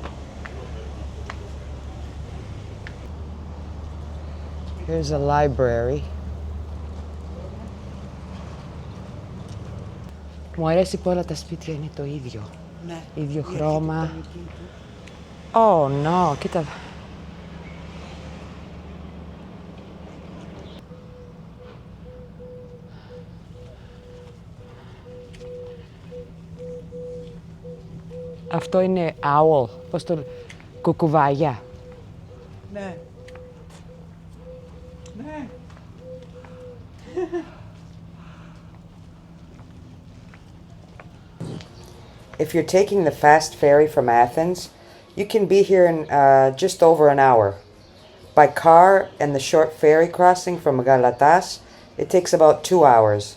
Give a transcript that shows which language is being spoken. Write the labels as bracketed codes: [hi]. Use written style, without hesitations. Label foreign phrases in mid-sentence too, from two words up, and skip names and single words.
[en] Here's a library. [el] Μου αρέσει που όλα τα σπίτια είναι το ίδιο. Ναι. Ίδιο χρώμα. [en] Oh no, [el] κοίτα. Αυτό είναι owl, πώς το κουκουβάγια. Ναι. Ναι. [en] If you're taking the fast ferry from Athens, you can be here in just over an hour. By car and the short ferry crossing from Galatas, it takes about 2 hours.